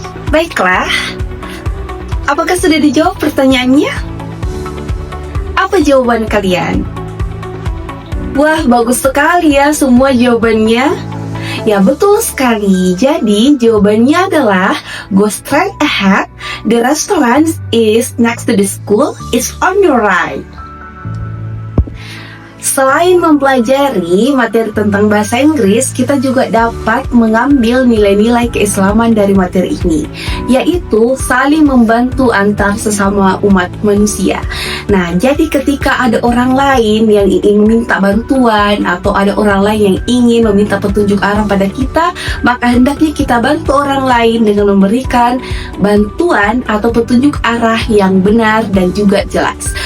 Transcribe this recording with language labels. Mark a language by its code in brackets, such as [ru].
[id] Baiklah, apakah sudah dijawab pertanyaannya? Apa jawaban kalian? Wah, bagus sekali ya semua jawabannya. Ya, betul sekali. Jadi, jawabannya adalah [en] go straight ahead. The restaurant is next to the school. It's on your right. [id] Selain mempelajari materi tentang bahasa Inggris, kita juga dapat mengambil nilai-nilai keislaman dari materi ini, yaitu saling membantu antar sesama umat manusia. Nah, jadi ketika ada orang lain yang ingin meminta bantuan atau ada orang lain yang ingin meminta petunjuk arah pada kita, maka hendaknya kita bantu orang lain dengan memberikan bantuan atau petunjuk arah yang benar dan juga jelas.